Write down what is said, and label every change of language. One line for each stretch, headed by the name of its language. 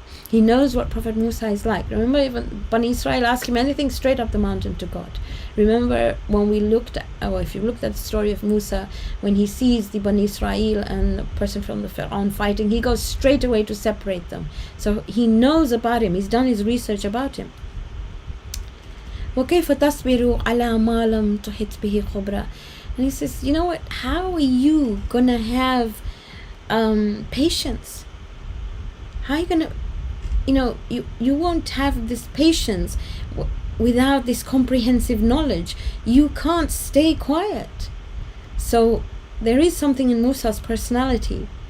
English: He knows what Prophet Musa is like. Remember, even Bani Israel asked him anything, straight up the mountain to God. Remember when we looked at, if you looked at the story of Musa, when he sees the Bani Israel and the person from the Pharaoh fighting, he goes straight away to separate them. So he knows about him. He's done his research about him.
Arabic: وَكَيْفَ تَصْبِرُ عَلَى مَا لَمْ تُحِطْ بِهِ خُبْرًا,
English: and he says, you know what? How are you gonna have patience? How are you gonna, you won't have this patience without this comprehensive knowledge. You can't stay quiet. So there is something in Musa's personality.